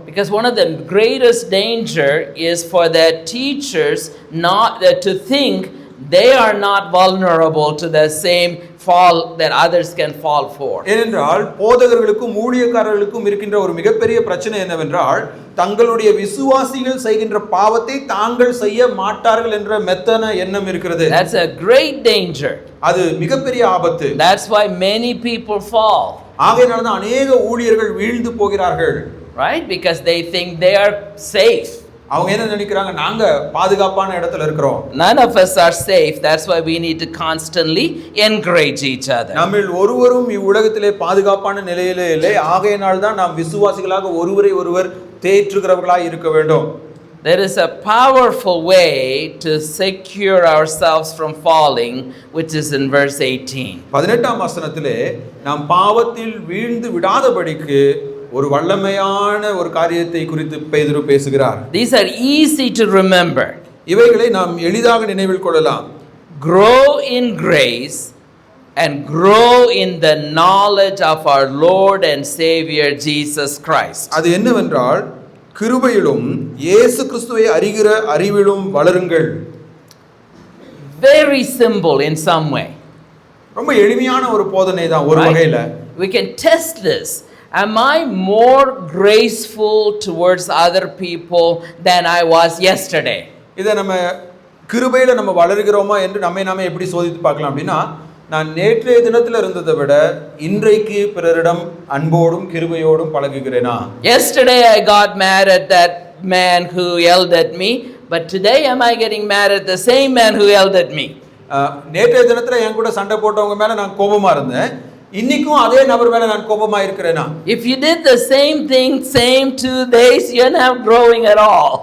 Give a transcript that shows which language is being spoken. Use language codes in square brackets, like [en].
[en] Because one of the greatest danger is for the teachers not to think they are not vulnerable to the same fall that others can fall for. [ta] ஏனென்றால் போதகர்களுக்கும் ஊழியக்காரர்களுக்கும் இருக்கின்ற ஒரு மிகப்பெரிய பிரச்சனை என்னவென்றால் தங்களுடைய விசுவாசிகள் செய்கின்ற பாவத்தை தாங்கள் செய்ய மாட்டார்கள் என்ற மெத்தன எண்ணம் இருக்கிறது. [en] That's a great danger. [ta] அது மிகப்பெரிய ஆபத்து. [en] That's why many people fall. [ta] ஆகையினால தான் अनेक ஊழியர்கள் வீழ்ந்து போகிறார்கள். [en] Right? Because they think they are safe. [ta] அவங்க என்ன நினைக்கிறாங்க, நாங்க பாதுகாப்பான இடத்துல இருக்கிறோம். [en] None of us are safe. That's why we need to constantly encourage each other. [ta] நம்மில் ஒருவரும் இவ்வுலகத்திலே பாதுகாப்பான நிலையிலே இல்லை. ஆகையினால் தான் நாம் விசுவாசிகளாக ஒருவரை ஒருவர் தேற்றுகிறவர்களாய் இருக்க வேண்டும். [en] There is a powerful way to secure ourselves from falling, which is in verse 18. [ta] 18ஆம் வசனத்திலே நாம் பாவத்தில் வீழ்ந்து விடாதபடிக்கு ஒரு வல்லமையான ஒரு காரியத்தை குறித்து பேதுரு பேசுகிறார். [en] These are easy to remember. [ta] இவைகளை நாம் எளிதாக நினைவில் கொள்ளலாம். [en] Grow in grace and grow in the knowledge of our Lord and Savior Jesus Christ. [ta] அது என்னவென்றால் கிருபையிலும் இயேசு கிறிஸ்துவை அறிகிற அறிவிலும் வளருங்கள். [en] Very simple in some way. [ta] ரொம்ப எளிமையான ஒரு போதனை தான் ஒரு வகையில. [en] We can test this. Am I more graceful towards other people than I was yesterday? [ta] இதை நம்ம கிருபையில நம்ம வளர்கிறோமா என்று நாமே எப்படி சோதித்து பார்க்கலாம் அப்படின்னா, நான் நேற்றைய தினத்தில் இருந்ததை விட இன்றைக்கு பிறரிடம் அன்போடும் கிருபையோடும் பழகுகிறேனா? [en] Yesterday I got mad at that man who yelled at me, but today am I getting mad at the same man who yelled at me? [ta] நேற்றைய தினத்துல என் கூட சண்டை போட்டவங்க மேல நான் கோபமா இருந்தேன், இன்னைக்கும் அதே நபர் மேல நான் கோபமா இருக்கிறேனா? [en] If you did the same thing same 2 days, you're not growing at all.